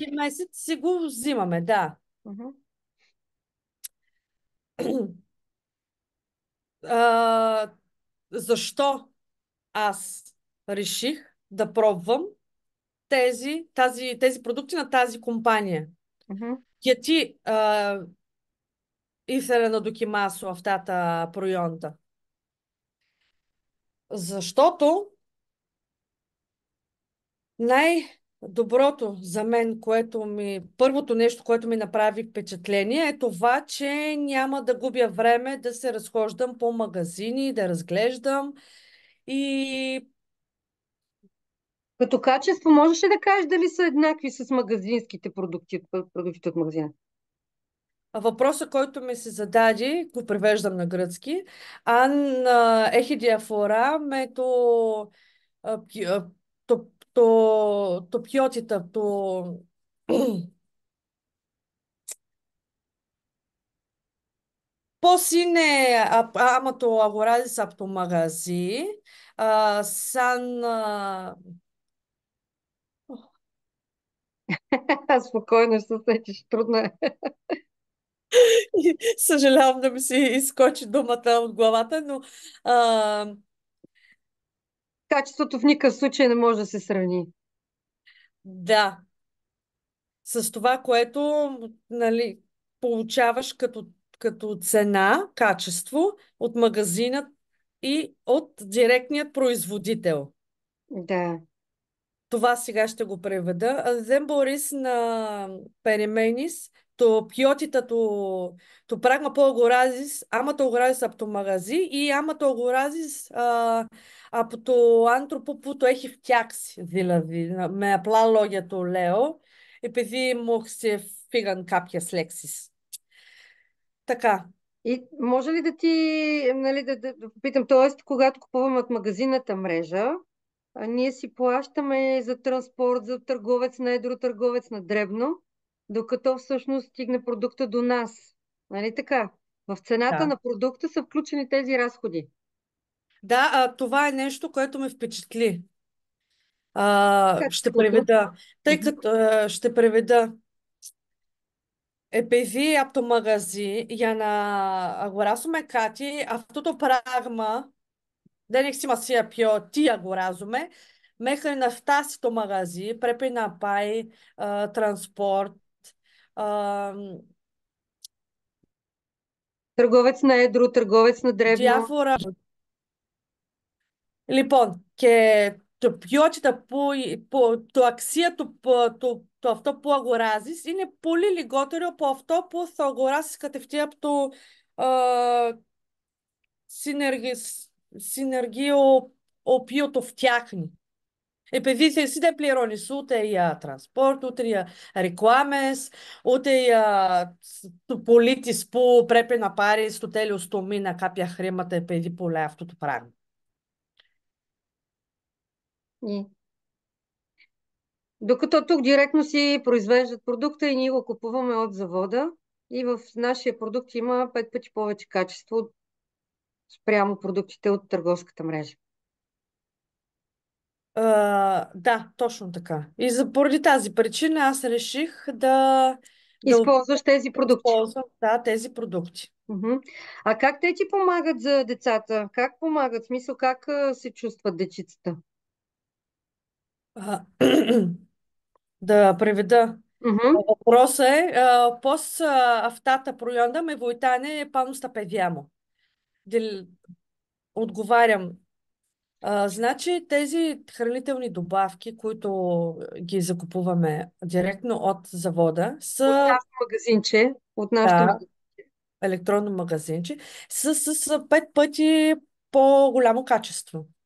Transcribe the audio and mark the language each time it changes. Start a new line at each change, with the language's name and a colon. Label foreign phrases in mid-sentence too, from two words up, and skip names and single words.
Bulgarian: всеки месец си го взимаме, да. Мгм. А, защо аз реших да пробвам тези продукти на тази компания? Мгм.
Greek: Γιατί ήθελα να δοκιμάσω αυτά τα προϊόντα?
Bulgarian: Защото Най-доброто за мен, първото нещо, което ми направи впечатление е това, че няма да губя време да се разхождам по магазини, да разглеждам и Като качество можеш ли да кажеш дали са еднакви с магазинските продукти, продуктите от магазина? въпросът, който ми се зададе, го превеждам на гръцки,
Greek: ан έχει διαφορά με το ποιότητα, πώς είναι άμα το αγοράζεις από το μαγαζί, σαν...
Bulgarian: Спокойно ще се сетиш, трудно е. Съжалявам да ми се изкочи думата от главата, но а, Качеството в никакъв случай не може да се сравни. да, с това, което нали, получаваш като цена, качество от магазина и от директният производител. Да. Това сега ще го преведа.
Greek: Δεν μπορείς να περιμένεις το ποιότητα του πράγμα που αγοράζεις, άμα το αγοράζεις από το μαγαζί ή άμα το αγοράζεις από το άνθρωπο που το έχει φτιάξει. Δηλαδή, με απλά λόγια το λέω, επειδή μου ξεφύγαν κάποιες λέξεις.
Bulgarian: Така. И може ли да ти, нали, да попитам, т.е. когато купуваме от магазината мрежа, ние си плащаме за транспорт, за търговец на едро, търговец на дребно, докато всъщност стигне продукта до нас. Нали така? В цената Да. на продукта са включени тези разходи. Да, това е нещо, което ме впечатли. Ще Качеството. преведа. Тъй Мгм. като ще преведа.
Greek: Επειδή από το μαγαζί για να αγοράσουμε κάτι, αυτό το πράγμα δεν έχει σημασία τι αγοράζουμε. Μέχρι να φτάσει το μαγαζί πρέπει να πάει τранспорт, а,
Bulgarian: Търговец на едро, търговец на дребно.
Greek: διάφορα. Λοιπόν, και το ποιότητα το αξία του αυτό που αγοράζεις είναι πολύ λιγότερο από αυτό που θα αγοράσεις κατευθείαν από το συνεργ... συνεργείο οποίο το φτιάχνει. Επειδή εσύ δεν πληρώνεις ούτε για τранспорт, ούτε για ρεκλάμες, ούτε για το πολίτης που πρέπει να πάρει στο τέλος του μήνα κάποια χρήματα επειδή πουλάει αυτό το πράγμα.
Bulgarian: И... Докато тук директно си произвеждат продукта и ние го купуваме от завода и в нашия продукт има 5 пъти повече качество спрямо продуктите от търговската мрежа. Да, точно така. И поради тази причина аз реших да Използваш тези продукти. използвам тези продукти. Мгм. А как те ти помагат за децата? Как помагат? В смисъл, как се чувстват дечицата? А, да преведа. Мгм. Въпросът е,
Greek: πώς αυτά τα προϊόντα με βοηθάνε πάνω στα παιδιά μου.
Bulgarian: Отговарям. Значи тези хранителни добавки, които ги закупуваме директно от завода, От са нашото магазинче, от нашото да, магазин. електронно магазинче, с 5 пъти по-голямо качество.